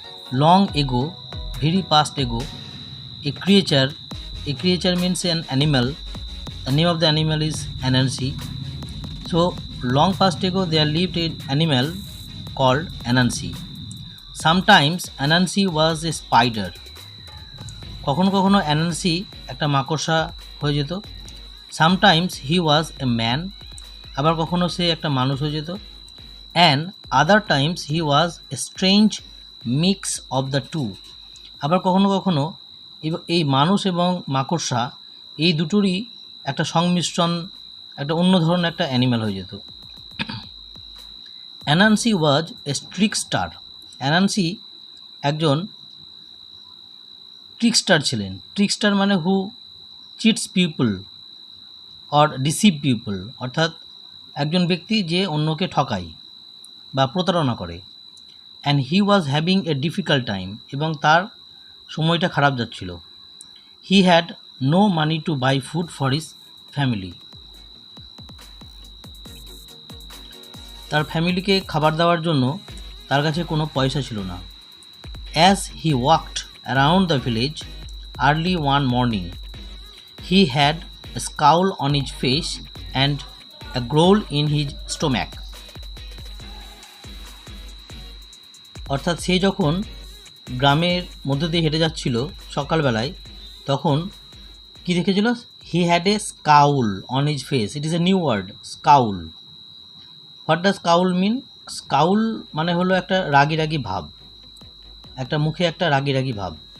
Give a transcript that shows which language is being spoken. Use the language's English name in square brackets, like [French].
[English] Long ago, very past ago, a creature, a creature means an animal. The name of the animal is Anansi. So long past ago, there lived an animal called Anansi. Sometimes Anansi was a spider. [Bangla] কখনো কখনো Anansi একটা মাকড়সা হয়ে যেত। [English] sometimes he was a man, [Bangla] আবার কখনো সে একটা মানুষ হয়ে যেত। [English] and other times he was a strange mix of the two, [Bangla] আবার কখনো কখনো এই মানুষ এবং মাকড়সা এই দুটোরই একটা সংমিশ্রণ, একটা অন্য ধরনের একটা অ্যানিম্যাল হয়ে যেত। [English] Anansi was a trickster. [Bangla] অ্যানান্সি একজন ট্রিকস্টার ছিলেন। ট্রিকস্টার মানে [English] who cheats people or deceive people, [Bangla] অর্থাৎ একজন ব্যক্তি যে অন্যকে ঠকায় বা প্রতারণা করে। [English] and he was having a difficult time, [Bangla] এবং তার সময়টা খারাপ যাচ্ছিল। [English] He had no money to buy food for his family. [Bangla] তার ফ্যামিলিকে খাবার দেওয়ার জন্য তার কাছে কোনো পয়সা ছিল না। [English] As he walked around the village early one morning, he had a scowl on his face and a growl in his stomach. [Bangla] অর্থাৎ সে যখন গ্রামের মধ্য দিয়ে হেঁটে যাচ্ছিল সকালবেলায়, তখন কি দেখেছিল? [English] He had a scowl on his face. It is a new word, scowl. What does scowl mean? [Bangla] স্কাউল মানে হলো একটা রাগি রাগি ভাব, একটা মুখে একটা রাগি রাগি ভাব।